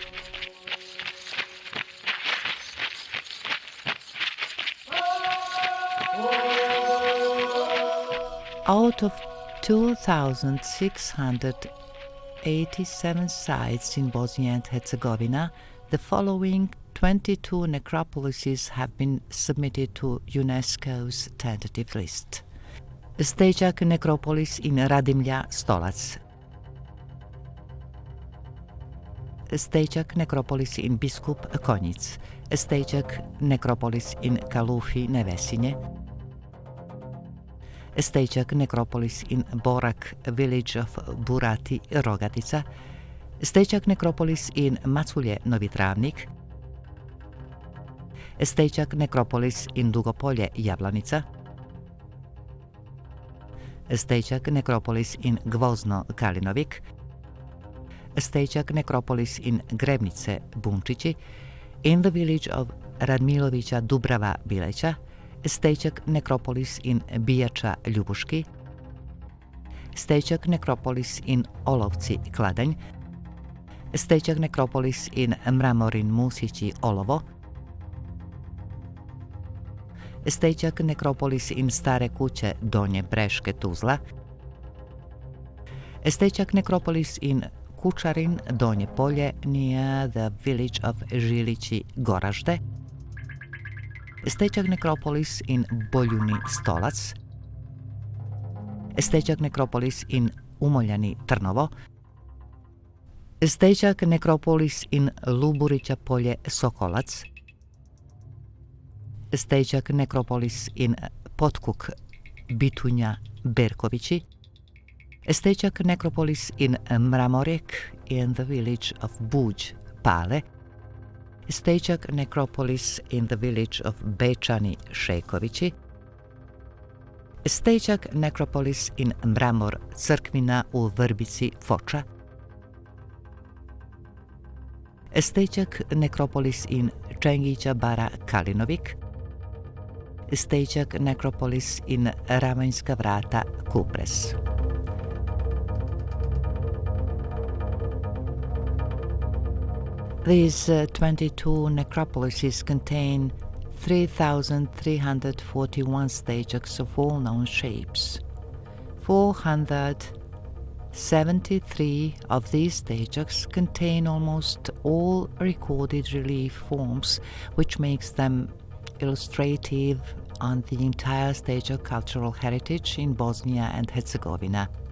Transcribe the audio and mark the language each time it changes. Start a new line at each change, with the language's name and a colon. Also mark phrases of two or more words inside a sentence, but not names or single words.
English: Out of 2,687 sites in Bosnia and Herzegovina, the following 22 necropolises have been submitted to UNESCO's tentative list. Stage-act necropolis in Radimlja, Stolac. Stage-act necropolis in Biskup Konjic. Stage-act necropolis in Kalufi, Nevesinje. Stage-act necropolis in Borak, village of Burati, Rogatica. Stage-act necropolis in Maculje, Novi Travnik. Stage-act necropolis in Dugopolje, Jablanica. Stage-act necropolis in Gvozno, Kalinovik. Stage-act necropolis in Grebnice, Bunčići. In the village of Radmilovića, Dubrava, Bileća. Stage-act necropolis in Bijača, Ljubuški. Stage-act necropolis in Olovci, Kladanj. Stage-act necropolis in Mramorin, Musići, Olovo. Stage-act necropolis in Stare kuće, Donje Breške, Tuzla. Stage-act necropolis in Kučarin, Donje Polje, near the village of Žilići, Goražde. Stage-act necropolis in Boljuni, Stolac. Stage-act necropolis in Umoljani, Trnovo. Stage-act necropolis in Luburića Polje, Sokolac. Stage-act necropolis in Potkuk, Bitunja, Berkovići. A Stejčak necropolis in Mramorjek in the village of Buđ Pale, a Stejčak necropolis in the village of Bečani Šejkovići, a Stejčak necropolis in Mramor Crkvina u Vrbici Foča, a Stejčak necropolis in Čengića Bara Kalinovik, a Stejčak necropolis in Ravanjska Vrata Kupres. These 22 necropolises contain 3,341 Stejčaks of all known shapes. 473 of these Stejčaks contain almost all recorded relief forms, which makes them illustrative on the entire Stejčak cultural heritage in Bosnia and Herzegovina.